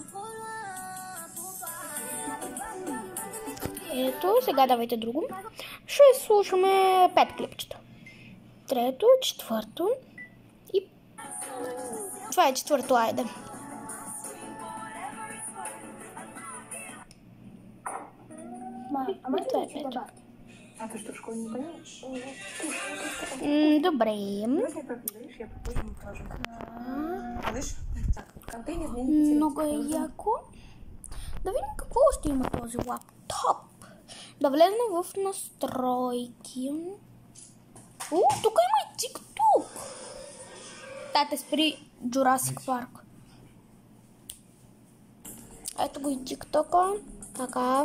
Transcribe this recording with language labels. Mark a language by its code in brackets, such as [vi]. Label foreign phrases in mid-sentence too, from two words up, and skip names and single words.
[bg] Ето, сега давайте друго. Ще слушаме 5 клипчета. Трето, четвърто и... Това е четвърто, айде. Това е пето. [ru] А ты что, в школе не понимаешь? [bg] Добре. [ru] Если пропадаешь, я попозже ему покажу. Слышь? Так, контейнер не [bg] Много е яко. Да видим какво още има този лаптоп. Да влезем в настройки. Тук има и TikTok. Тате, спри Jurassic Park. Ето го и TikTok. Така.